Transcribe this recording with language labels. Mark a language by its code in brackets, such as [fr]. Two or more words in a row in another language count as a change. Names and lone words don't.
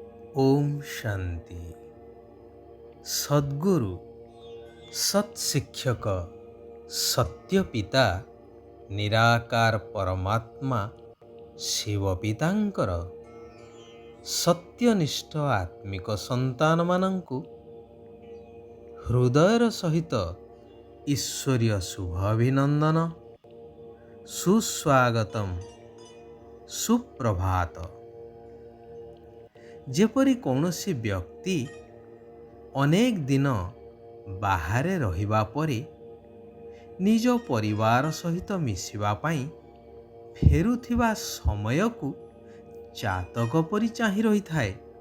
[or] ଓଁ ଶାନ୍ତି। ସଦ୍ଗୁରୁ ସତ୍ଶିକ୍ଷକ ସତ୍ୟ ପିତା ନିରାକାର ପରମାତ୍ମା ଶିବ ପିତାଙ୍କର ସତ୍ୟନିଷ୍ଠ ଆତ୍ମିକ ସନ୍ତାନ ମାନଙ୍କୁ ହୃଦୟର ସହିତ ଈଶ୍ୱରୀୟ ଶୁଭ ଅଭିନନ୍ଦନ, ସୁସ୍ୱାଗତମ, ସୁପ୍ରଭାତ। ଯେପରି କୌଣସି ବ୍ୟକ୍ତି ଅନେକ ଦିନ ବାହାରେ ରହିବା ପରେ ନିଜ ପରିବାର ସହିତ ମିଶିବା ପାଇଁ ଫେରୁଥିବା ସମୟ କୁ ଚାତକ ପରି ଚାହିଁ ରହି ଥାଏ।